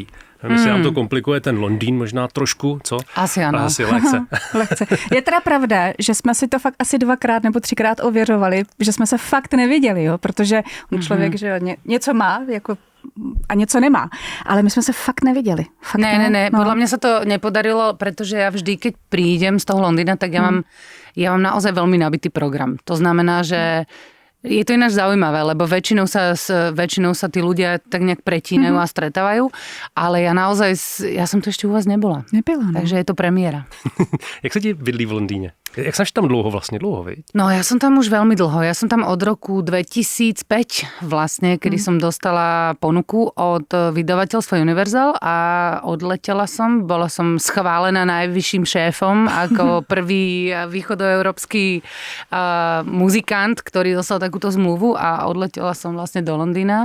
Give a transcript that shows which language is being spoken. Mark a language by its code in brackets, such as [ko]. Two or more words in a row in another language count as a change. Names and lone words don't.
[cs] Nevím, jestli nám to komplikuje ten Londýn možná trošku, co? Asi ano. Asi lehce. Lehce. Je teda pravda, že jsme si to fakt asi 2x nebo 3x ověřovali, že jsme se fakt neviděli, jo? Protože on člověk, že něco má, jako a něco nemá. Ale my jsme se fakt neviděli. Fakt ne. [sk] Podľa mňa sa to nepodarilo, pretože ja vždy, keď prídem z toho Londýna, tak ja mám naozaj veľmi nabitý program. To znamená, že je to ináč zaujímavé, lebo väčšinou sa tí ľudia tak nejak pretínajú a stretávajú, ale ja som tu ešte u vás nebola. [cs] Nebyla, no. [sk] Takže je to premiéra. [cs] Jak se ti bydlí v Londýně? Jak jsi tam dlouho, viď? [sk] No ja som tam už veľmi dlho. Ja som tam od roku 2005 vlastne, kedy som dostala ponuku od vydavateľstva Universal a odletela som. Bola som schválená najvyšším šéfom ako prvý východoeurópsky muzikant, ktorý dostal takúto zmluvu a odletela som vlastne do Londýna.